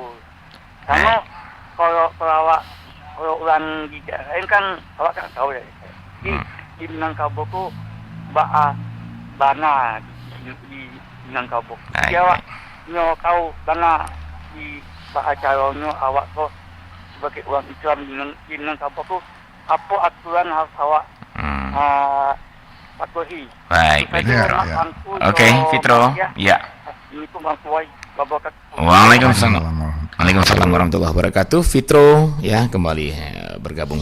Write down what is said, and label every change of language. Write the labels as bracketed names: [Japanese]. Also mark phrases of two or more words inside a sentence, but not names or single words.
[Indonesian] Karena kalau awak orang di lain kan awak kan tahu ya. [Minangkabau] Di Minangkabau tu bana di Minangkabau. Jadi awak nyo tahu bana di ajarannya awak tu sebagai orang Islam di Minangkabau tu apa aturan harus awak patuhi. [Indonesian] Baik, Oke, Fitro. Ya. Waalaikumsalam. [Arabic] وعليكم السلام ورحمة الله وبركاته. [Indonesian] Fitro ya kembali bergabung.